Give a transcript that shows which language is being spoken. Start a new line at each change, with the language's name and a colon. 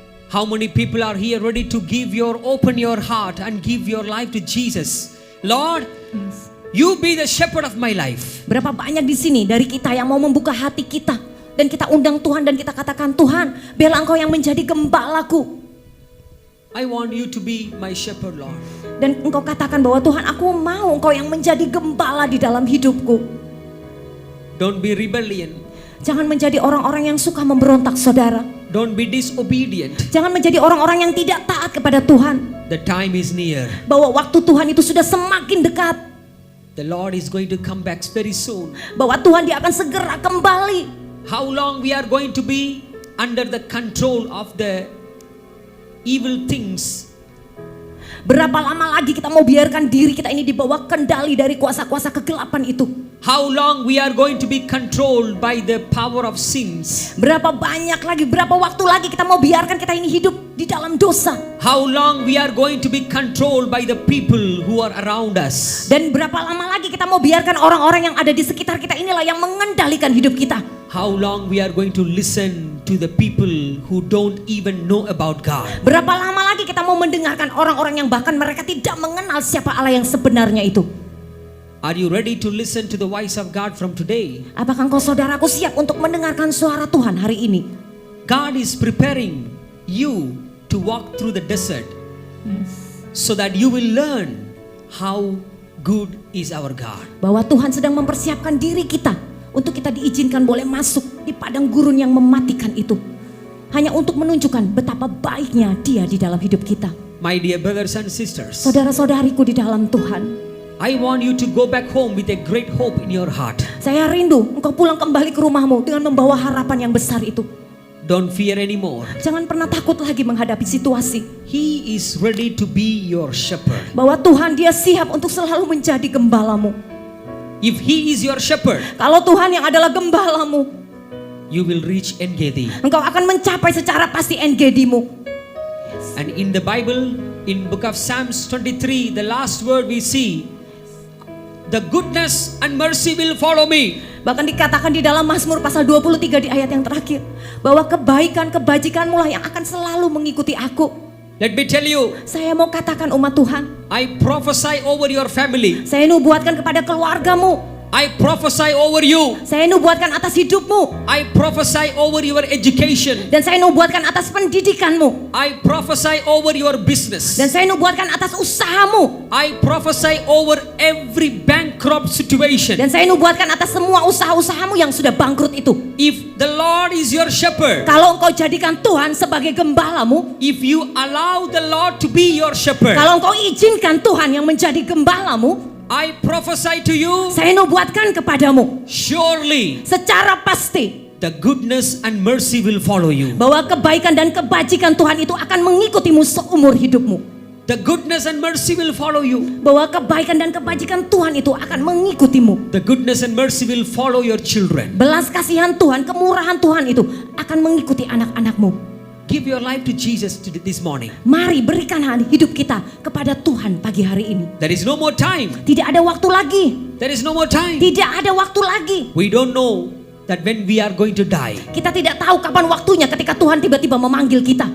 English: How many people are here ready to open your heart and give your life to Jesus? Lord, You be the shepherd of my life.
Indonesian: Berapa banyak di sini dari kita yang mau membuka hati kita dan kita undang Tuhan dan kita katakan, Tuhan, biarlah Engkau yang menjadi gembalaku.
English: I want you to be my shepherd, Lord.
Indonesian: Dan Engkau katakan bahwa Tuhan, aku mau Engkau yang menjadi gembala di dalam hidupku.
English: Don't be rebellion.
Indonesian: Jangan menjadi orang-orang yang suka memberontak, saudara.
English: Don't be disobedient.
Indonesian: Jangan menjadi orang-orang yang tidak taat kepada Tuhan.
English: The time is near.
Indonesian: Bahwa waktu Tuhan itu sudah semakin dekat.
English: The Lord is going to come back very soon.
Indonesian: Bahwa Tuhan dia akan segera kembali.
English: How long we are going to be under the control of the evil things?
Indonesian: Berapa lama lagi kita mau biarkan diri kita ini di bawah kendali dari kuasa-kuasa kegelapan itu?
English: How long we are going to be controlled by the power of sins?
Indonesian: Berapa banyak lagi, berapa waktu lagi kita mau biarkan kita ini hidup di dalam dosa?
English: How long we are going to be controlled by the people who are around us?
Indonesian: Dan berapa lama lagi kita mau biarkan orang-orang yang ada di sekitar kita inilah yang mengendalikan hidup kita?
English: How long we are going to listen to the people who don't even know about God?
Indonesian: Berapa lama lagi kita mau mendengarkan orang-orang yang bahkan mereka tidak mengenal siapa Allah yang sebenarnya itu?
English: Are you ready to listen to the voice of God from today?
Indonesian: Apakah engkau saudaraku siap untuk mendengarkan suara Tuhan hari ini?
English: God is preparing you to walk through the desert so that you will learn how good is our God.
Indonesian: Bahwa Tuhan sedang mempersiapkan diri kita untuk kita diizinkan boleh masuk di padang gurun yang mematikan itu. Hanya untuk menunjukkan betapa baiknya Dia di dalam hidup kita.
English: My dear brothers and sisters,
Indonesian: Saudara-saudariku di dalam Tuhan,
English: I want you to go back home with a great hope in your heart.
Indonesian: saya rindu engkau pulang kembali ke rumahmu dengan membawa harapan yang besar itu.
English: Don't fear anymore.
Indonesian: Jangan pernah takut lagi menghadapi situasi.
English: He is ready to be your shepherd.
Indonesian: Bahwa Tuhan dia siap untuk selalu menjadi gembalamu.
English: If He is your shepherd,
Indonesian: Kalau Tuhan yang adalah gembalamu,
English: you will reach En-Gedi.
Indonesian: engkau akan mencapai secara pasti En-Gedimu.
English: And in the Bible, in book of Psalms 23, the last word we see, the goodness and mercy will follow me.
Indonesian: Bahkan dikatakan di dalam Mazmur pasal 23 di ayat yang terakhir, bahwa kebaikan kebajikanmu lah yang akan selalu mengikuti aku.
English: Let me tell you,
Indonesian: Saya mau katakan umat Tuhan,
English: I prophesy over your family.
Indonesian: saya nubuatkan kepada keluargamu,
English: I prophesy over you.
Indonesian: Saya nubuatkan atas hidupmu.
English: I prophesy over your education.
Indonesian: Dan saya nubuatkan atas pendidikanmu.
English: I prophesy over your business.
Indonesian: Dan saya nubuatkan atas usahamu.
English: I prophesy over every bankrupt situation.
Indonesian: Dan saya nubuatkan atas semua usaha-usahamu yang sudah bangkrut itu.
English: If the Lord is your shepherd,
Indonesian: Kalau engkau jadikan Tuhan sebagai gembalamu,
English: if you allow the Lord to be your shepherd,
Indonesian: kalau engkau izinkan Tuhan yang menjadi gembalamu,
English: I prophesy to you,
Indonesian: saya nubuatkan kepadamu
English: surely
Indonesian: secara pasti
English: the goodness and mercy will follow you.
Indonesian: bahwa kebaikan dan kebajikan Tuhan itu akan mengikutimu seumur hidupmu.
English: The goodness and mercy will follow you.
Indonesian: Bahwa kebaikan dan kebajikan Tuhan itu akan mengikutimu.
English: The goodness and mercy will follow your children.
Indonesian: Belas kasihan Tuhan, kemurahan Tuhan itu akan mengikuti anak-anakmu.
English: Give your life to Jesus this morning.
Indonesian: Mari berikan hidup kita kepada Tuhan pagi hari ini.
English: There is no more time.
Indonesian: Tidak ada waktu lagi.
English: There is no more time.
Indonesian: Tidak ada waktu lagi.
English: We don't know that when we are going to die.
Indonesian: Kita tidak tahu kapan waktunya ketika Tuhan tiba-tiba memanggil kita.